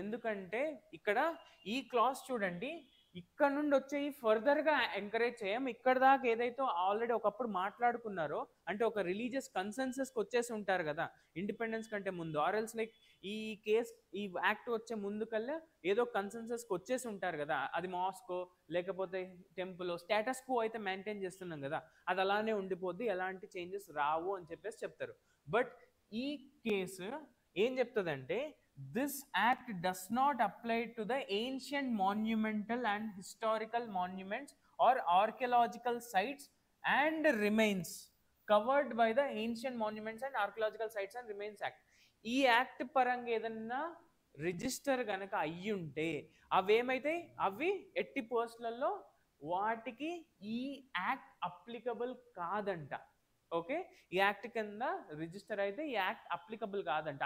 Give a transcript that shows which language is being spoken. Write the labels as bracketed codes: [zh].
[te] ఎందుకంటే ఇక్కడ ఈ క్లాస్ చూడండి, ఇక్కడ నుండి వచ్చే ఫర్దర్గా ఎంకరేజ్ చేయం, ఇక్కడ దాకా ఏదైతే ఆల్రెడీ ఒకప్పుడు మాట్లాడుకున్నారో, అంటే ఒక రిలీజియస్ కన్సెన్సస్కి వచ్చేసి ఉంటారు కదా ఇండిపెండెన్స్ కంటే ముందు, ఆర్ఎల్స్ లైక్ ఈ కేస్ ఈ యాక్ట్ వచ్చే ముందు కల్లా ఏదో కన్సెన్సస్కి వచ్చేసి ఉంటారు కదా, అది మాస్కో లేకపోతే టెంపుల్ స్టేటస్ కో అయితే మెయింటైన్ చేస్తున్నాం కదా, అది అలానే ఉండిపోద్ది, ఎలాంటి చేంజెస్ రావు అని చెప్పేసి చెప్తారు. బట్ ఈ కేసు ఏం చెప్తుందంటే [en] this act does not apply to the ancient monumental and historical monuments or archaeological sites and remains covered by the Ancient Monuments and Archaeological Sites and Remains Act. [te] ఈ act పరంగా ఏదన్నా register కనుక అయ్యి ఉంటే అవేమైతే అవి ఎట్టి పోస్టులలో వాటికి ఈ యాక్ట్ అప్లికబుల్ కాదంట. ఓకే, ఈ యాక్ట్ కింద రిజిస్టర్ అయితే ఈ యాక్ట్ అప్లికబుల్ కాదంట.